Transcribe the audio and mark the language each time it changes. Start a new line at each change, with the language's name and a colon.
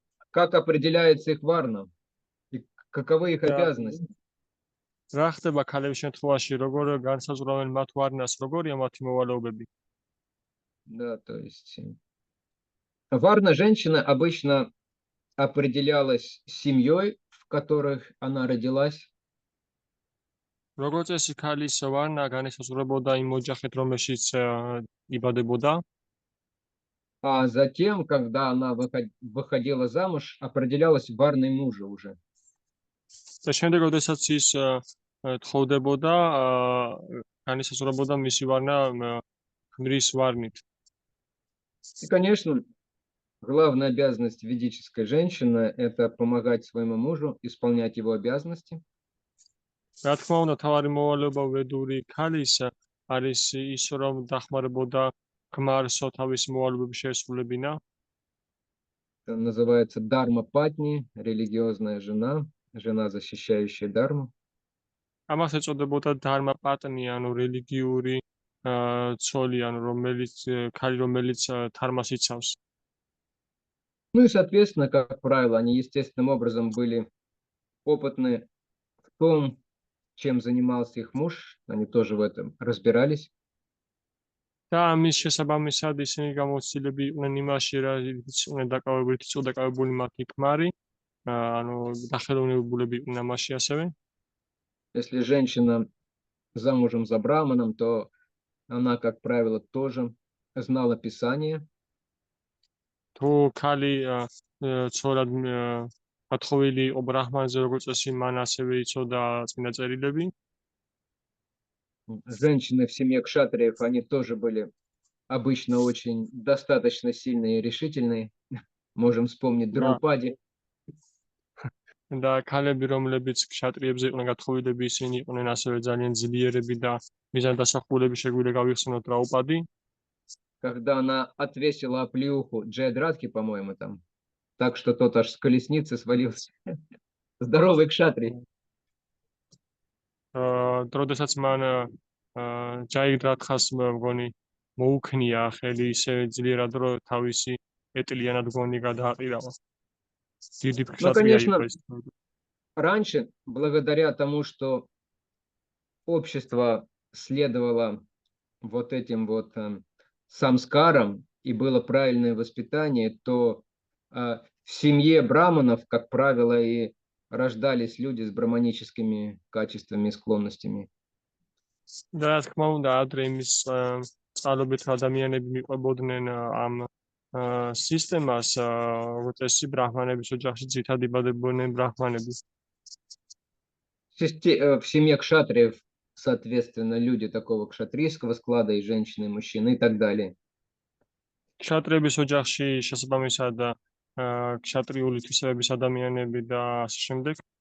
Russian: Как определяется их варна? И каковы их Да. обязанности?
Georgian: რა ხდება ქალების შემთხვევაში, როგორ განსაზღვრავენ მათ ვარნას, როგორია მათი მოვალეობები?
Russian: Да, то есть варна женщины обычно определялась семьей, в которых она родилась,
Georgian: როგორც წესი ქალის ვარნა განისაზღვრებოდა იმ ოჯახით, რომელშიც იბადებოდა.
Russian: а затем, когда она выходила замуж, определялась варной мужа уже.
Georgian: და შემდეგ, როდესაც ის თხოვდებოდა, განისაზღვრებოდა მისი ვარნა ქმრის ვარნით.
Russian: И, конечно, главная обязанность ведической женщины – это помогать своему мужу исполнять его обязанности.
Georgian: რა თქმა უნდა, თავარი მოვალეობა ვედური ქალის არის ის, რომ დახმარებოდა ქმარსო თავისი მოვალეობები შეესრულებინა.
Russian: Это называется дарма патни, религиозная жена, жена, защищающая дарму.
Georgian: ამას ეწოდებოდა დარმა პატნი, ანუ რელიგიური ცოლი, ანუ ქალი, რომელიც თარმას იცავს.
Russian: Ну и, соответственно, как правило, они естественным образом были опытны в том, чем занимался их муж. Они тоже в этом разбирались.
Georgian: და ამის შესაბამისად ისინი გამოცდილები იყვნენ იმაში, რაც უნდა დაკავებული მათი ქმარი, ანუ დახელოვნებულები იყვნენ ამაში ასევე.
Russian: Если женщина замужем за браманом, то она, как правило, тоже знала Писание.
Georgian: თუ ქალი ცოლად გათხოვილი იყო ბრაჰმანზე, როგორც წესი, მან ასევე იცოდა წმინდა წერილები.
Russian: Женщины в семье кшатриев, они тоже были обычно очень достаточно сильные и решительные. Можем вспомнить Драупади.
Georgian: და ქალები, რომლებიც ქშატრიებზე იყვნენ გათხოვილები, ისინი იყვნენ ასევე ძალიან ძლიერები და მიზანდასახულები, შეგვიძლია გავიხსენოთ Драупади.
Russian: Когда она отвесила оплеуху Джайадратхи, по-моему, там, так что тот аж с колесницы свалился. Здоровый кшатрий.
Georgian: როდესაც მან ჯაიგდრათხას მგონი მოუქნია ხელი ისე ძლიერად, რომ თავისი ეტლიანად მგონი გადააყირავა. დიდი
Russian: Ну,
Georgian: ქშატრია
Russian: конечно,
Georgian: იყო ეს.
Russian: раньше, благодаря тому, что общество следовало вот этим вот самскарам и было правильное воспитание, то в семье браманов, как правило, и рождались люди с браманическими качествами и склонностями.
Georgian: და რა თქმა უნდა, ადრე იმის წყალობით ადამიანები მიყვებოდნენ ამ სისტემას, როგორც წესი, ბრაჰმანების ოჯახში ძირითადად იბადებოდნენ ბრაჰმანები.
Russian: В семье кшатриев, соответственно, люди такого кшатрийского склада, и женщины, и мужчины, и так далее.
Georgian: ქშატრიების ოჯახში შესაბამისად ქშატრიული თვისებების ადამიანები და ასე შემდეგ.